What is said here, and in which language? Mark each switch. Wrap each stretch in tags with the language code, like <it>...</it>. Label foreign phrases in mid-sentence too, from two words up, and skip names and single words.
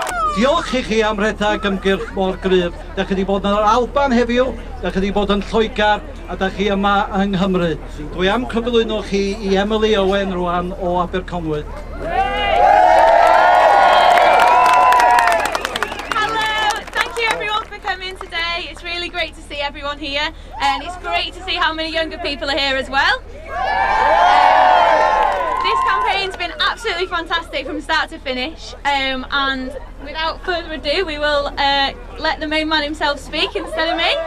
<cy>Diolch I chi am rhedeg ymgyrch mor gryf. Da chi wedi bod yn yr Alban heddiw, da chi wedi bod yn Lloegr, a da chi yma yng Nghymru. Dwi am cyflwyno chi I Emily Owen rwan o Aberconwy.</cy> <en>It's really great to see everyone here, and it's great to see how many younger people are here as well. This campaign's been absolutely fantastic from start to finish, and without further ado we will let the main man himself speak instead of me.</en>